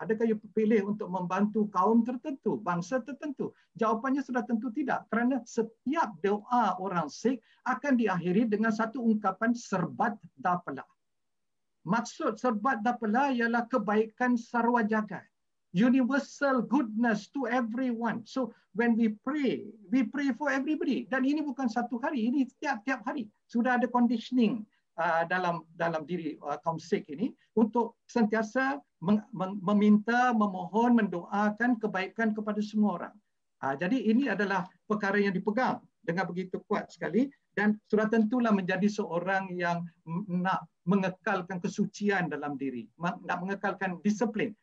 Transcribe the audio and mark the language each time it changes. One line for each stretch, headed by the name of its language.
Malay: Adakah you pilih untuk membantu kaum tertentu, bangsa tertentu? Jawapannya sudah tentu tidak. Kerana setiap doa orang Sikh akan diakhiri dengan satu ungkapan serbat dapala. Maksud serbat dapala ialah kebaikan sarwa jagat.
English: Universal goodness to everyone. So when we pray for everybody.
Malay: Dan ini bukan satu hari, ini tiap-tiap hari. Sudah ada conditioning dalam diri kaum Sikh ini untuk sentiasa meminta, memohon, mendoakan kebaikan kepada semua orang. Jadi ini adalah perkara yang dipegang dengan begitu kuat sekali, dan sudah tentulah menjadi seorang yang nak mengekalkan kesucian dalam diri, nak mengekalkan disiplin.